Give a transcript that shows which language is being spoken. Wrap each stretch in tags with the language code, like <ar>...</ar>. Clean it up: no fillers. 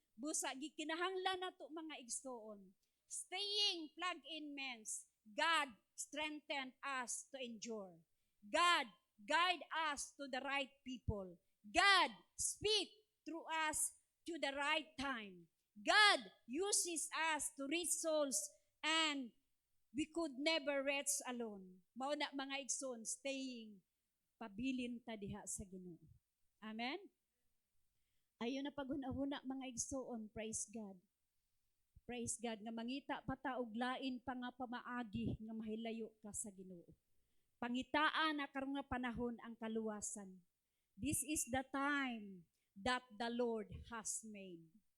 <ceb>Busa gikinahanglan nato mga igsoon.</ceb> <en>Staying plugged in means God strengthen us to endure. God guide us to the right people. God speak through us to the right time. God uses us to reach souls and we could never reach alone.</en> <ceb>Mao na mga igsoon, staying pabilin ta diha sa Ginoo. Amen? Ayon na paghuna-huna mga igsoon,</ceb> <en>praise God. Praise God,</en> <ceb>nga mangita pa ta og lain pa nga pamaagi nga mahilayo ka sa Ginoo. Pangitaan na karong nga panahon ang kaluwasan.</ceb> <en>This is the time that the Lord has made.</en>